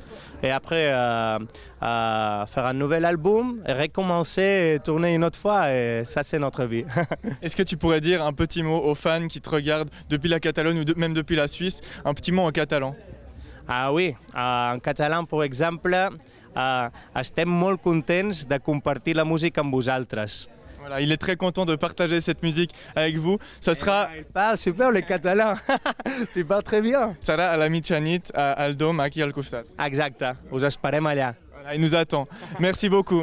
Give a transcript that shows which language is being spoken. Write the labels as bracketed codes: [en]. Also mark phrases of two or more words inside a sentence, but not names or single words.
[fr] Et après, faire un nouvel album, et recommencer et tourner une autre fois. Et ça, c'est notre vie. Est-ce que tu pourrais dire un petit mot aux fans qui te regardent depuis la Catalogne ou même depuis la Suisse, un petit mot en catalan? Ah oui, en catalan, par exemple, [ca] estem molt contents de compartir la música amb vosaltres. [fr] Voilà, il est très content de partager cette musique avec vous. Ça sera... Il parle super le catalan. Tu parles très bien. Ça sera à la [ca] mitjanit, al Dôme, aquí al costat. Exacte, us esperem allà. [fr] Voilà, il nous attend. Merci beaucoup.